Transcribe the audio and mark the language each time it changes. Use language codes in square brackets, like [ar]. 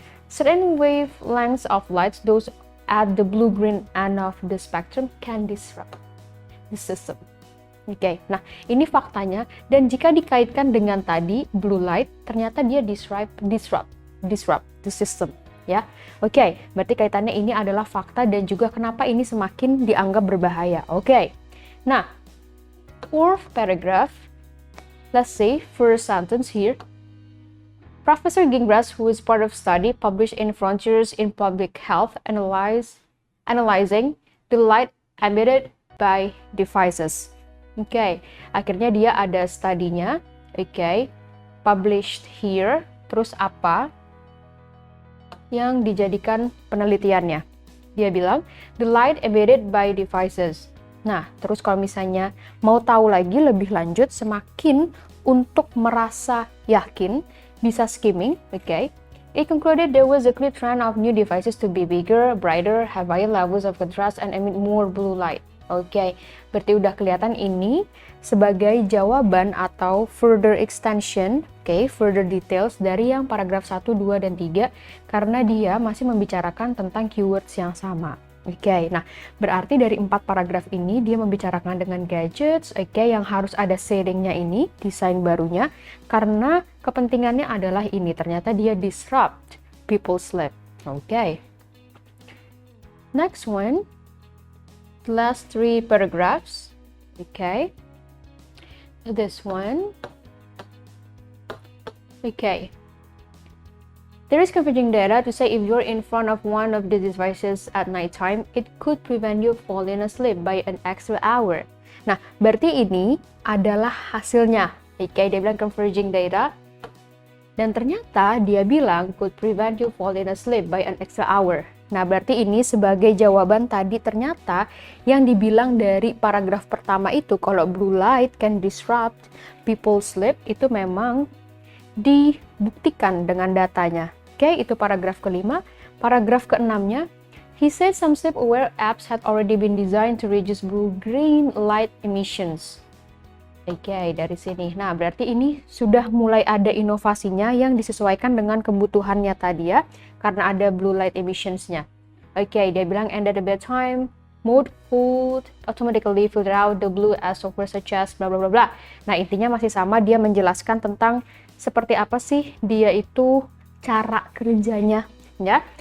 [en] Certain wavelengths of light, those at the blue-green end of the spectrum, can disrupt the system. [id] Oke, nah ini faktanya, dan jika dikaitkan dengan tadi blue light, ternyata dia [en] disrupt the system. [id] Ya, oke, berarti kaitannya ini adalah fakta dan juga kenapa ini semakin dianggap berbahaya. [en] Oke, nah fourth paragraph, let's say first sentence here. Professor Gingras, who is part of study published in Frontiers in Public Health, analyzing the light emitted by devices. [id] Oke, akhirnya dia ada studinya, oke, published here, terus apa yang dijadikan penelitiannya. Dia bilang, [en] the light emitted by devices. [id] Nah, terus kalau misalnya mau tahu lagi lebih lanjut, semakin untuk merasa yakin, bisa skimming, oke. [en] It concluded there was a clear trend of new devices to be bigger, brighter, have higher levels of contrast, and emit more blue light. [id] Oke, berarti udah kelihatan ini sebagai jawaban atau [en] further extension, further details [id] dari yang paragraf 1, 2, dan 3 karena dia masih membicarakan tentang keywords yang sama. Oke, nah berarti dari 4 paragraf ini dia membicarakan dengan gadgets, yang harus ada shadingnya ini, desain barunya, karena kepentingannya adalah ini, ternyata dia [en] disrupt people's sleep. Oke. Next one. The last 3 paragraphs, okay. This one, okay. There is converging data to say if you're in front of one of the devices at nighttime, it could prevent you falling asleep by an extra hour. [id] Nah, berarti ini adalah hasilnya, okay. Dia bilang [en] converging data, [id] dan ternyata dia bilang [en] could prevent you falling asleep by an extra hour. [id] Nah, berarti ini sebagai jawaban tadi ternyata yang dibilang dari paragraf pertama itu, kalau [en] blue light can disrupt people's sleep, [id] itu memang dibuktikan dengan datanya. Oke, itu paragraf kelima. Paragraf keenamnya, [en] he said some sleep-aware apps had already been designed to reduce blue-green light emissions. [id] Oke, dari sini. Nah, berarti ini sudah mulai ada inovasinya yang disesuaikan dengan kebutuhannya tadi ya, karena ada blue light emissionsnya. Oke, dia bilang, [en] and at the bedtime mode would automatically filter out the blue as software such as bla bla bla bla. [id] Nah, intinya masih sama, dia menjelaskan tentang seperti apa sih dia itu cara kerjanya, ya.